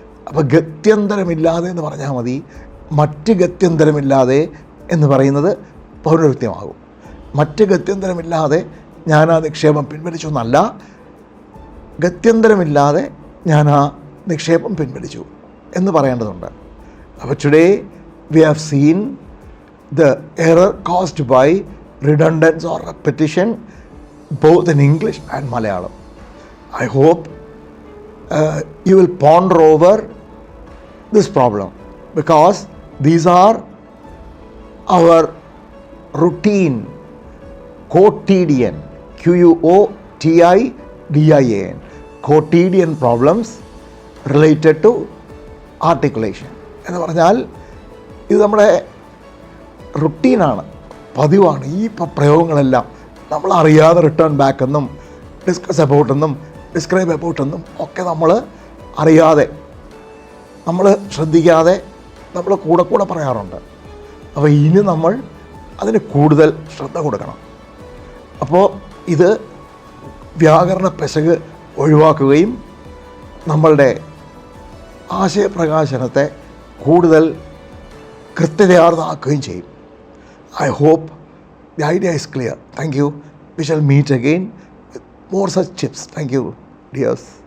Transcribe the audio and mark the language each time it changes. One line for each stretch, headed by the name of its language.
Malayalam: അപ്പോൾ ഗത്യന്തരമില്ലാതെ എന്ന് പറഞ്ഞാൽ മതി. മറ്റ് ഗത്യന്തരമില്ലാതെ എന്ന് പറയുന്നത് പൗനരുക്ത്യമാകും. മറ്റ് ഗത്യന്തരമില്ലാതെ ഞാൻ ആ നിക്ഷേപം പിൻവലിച്ചു എന്നല്ല, ഗത്യന്തരമില്ലാതെ ഞാൻ ആ നിക്ഷേപം പിൻവലിച്ചു എന്ന് പറയേണ്ടതുണ്ട്.
English: അപ്പോൾ today we have seen the error caused by redundance or repetition both in English and Malayalam. I hope you will ponder over this problem, because these are our routine quotidian, quotidian, quotidian problems related to articulation.
Malayalam: എന്ന് പറഞ്ഞാൽ ഇത് നമ്മുടെ റുട്ടീനാണ്, പതിവാണ്. ഈ പ്രയോഗങ്ങളെല്ലാം നമ്മൾ അറിയാതെ return back എന്നും discuss about എന്നും ഡിസ്ക്രൈബ് അബൌട്ട് എന്നും ഒക്കെ നമ്മൾ അറിയാതെ, നമ്മൾ ശ്രദ്ധിക്കാതെ നമ്മൾ കൂടെ പറയാറുണ്ട്. അപ്പോൾ ഇനി നമ്മൾ അതിന് കൂടുതൽ ശ്രദ്ധ കൊടുക്കണം. അപ്പോൾ ഇത് വ്യാകരണ പെശക് ഒഴിവാക്കുകയും നമ്മളുടെ ആശയപ്രകാശനത്തെ കൂടുതൽ കൃത്യതയാർന്നതാക്കുകയും ചെയ്യും.
English: I hope the idea is clear. Thank you. We shall meet again with more such tips. Thank you, dears.